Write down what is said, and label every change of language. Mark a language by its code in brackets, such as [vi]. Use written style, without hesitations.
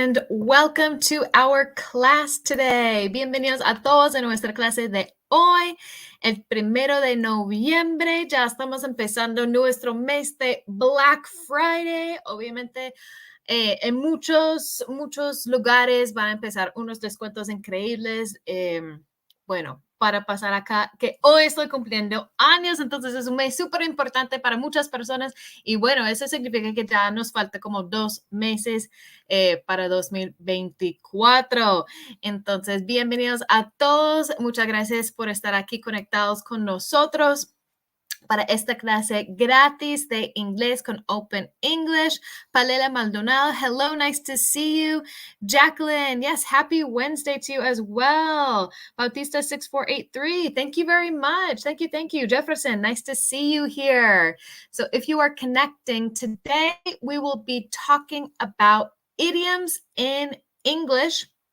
[en] welcome to our class today. [es] Bienvenidos a todos en nuestra clase de hoy, el 1 de noviembre. Ya estamos empezando nuestro mes de Black Friday. Obviamente, en muchos lugares van a empezar unos descuentos increíbles. Bueno, para pasar acá, que hoy estoy cumpliendo años, entonces es un mes súper importante para muchas personas. Y bueno, eso significa que ya nos falta como 2 meses para 2024. Entonces, bienvenidos a todos. Muchas gracias por estar aquí conectados con nosotros para esta clase gratis de inglés con Open English. [en] Palela Maldonado, hello, nice to see you. Jacqueline, yes, happy Wednesday to you as well. Bautista 6483, thank you very much. Thank you. Jefferson, nice to see you here. So if you are connecting today, we will be talking about idioms in English.